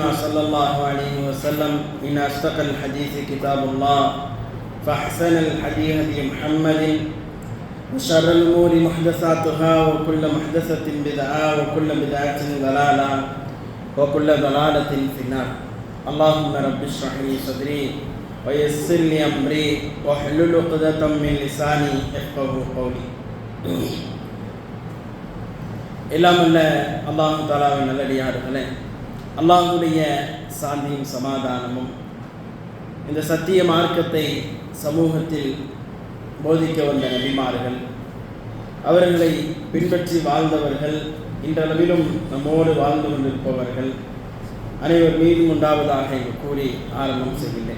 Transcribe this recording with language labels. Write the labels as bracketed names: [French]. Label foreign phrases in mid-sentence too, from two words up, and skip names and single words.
[Arabic] صلى الله عليه وسلم إن أصدق الحديث كتاب الله فأحسن الحديث هدي محمد وشر الأمور محدثاتها وكل محدثة بدعة وكل بدعة ضلالة وكل ضلالة في النار اللهم رب اشرح لي صدري ويسر لي أمري واحلل عقدة من لساني يفقهوا قولي. [Tamil] எல்லாம் அல்ல அல்லாஹ் தஆலாவின் நல்லடியார்களே, அல்லாஹ்வுடைய சாந்தியும் சமாதானமும் இந்த சத்திய மார்க்கத்தை சமூகத்தில் போதிக்க வந்த நபிமார்கள், அவர்களை பின்பற்றி வாழ்ந்தவர்கள், இன்றளவிலும் நம்மோடு வாழ்ந்து கொண்டிருப்பவர்கள் அனைவர் மீதும் உண்டாவதாக என்று கூறி ஆரம்பம் செய்கின்றேன்.